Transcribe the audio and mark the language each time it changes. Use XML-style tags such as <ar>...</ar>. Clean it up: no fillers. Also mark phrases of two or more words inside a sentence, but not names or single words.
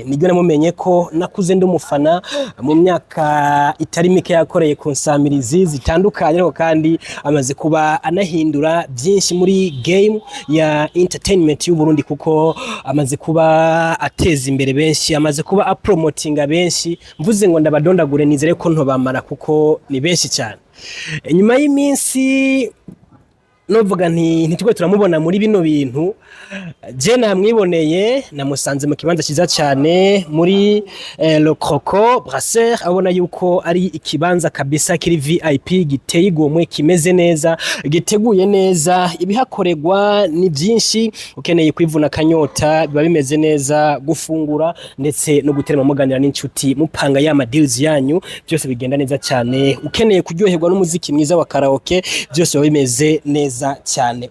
<rn>Nigyo namumenye ko nakuze ndumufana mu myaka itari mike yakoreye ku nsamirizi zitandukanye kandi amaze kuba anahindura byinshi muri game ya entertainment y'u Burundi kuko amaze kuba ateza imbere benshi amaze kuba apromotinga benshi mvuze ngo ndabadondagure nizere ko ntobamara kuko ni benshi cyane. Nyuma y'iminsi novuga ntitwe turamubona muri bino bintu je namwiboneye namusanze mu kibanza kiza cyane muri Le Croco Brasseur abona yuko ari ikibanza kabisa kiri VIP giteye igomwe kimeze neza giteguye neza ibihakorerwa ni byinshi ukeneye kwivuna kanyota biba bimeze neza gufungura ndetse no guterema muganira n'inshuti mupanga ya deals yanyu byose bigenda neza cyane ukeneye kuryoherwa n'umuziki mwiza wa karaoke byose bimeze neza cyane.</rn>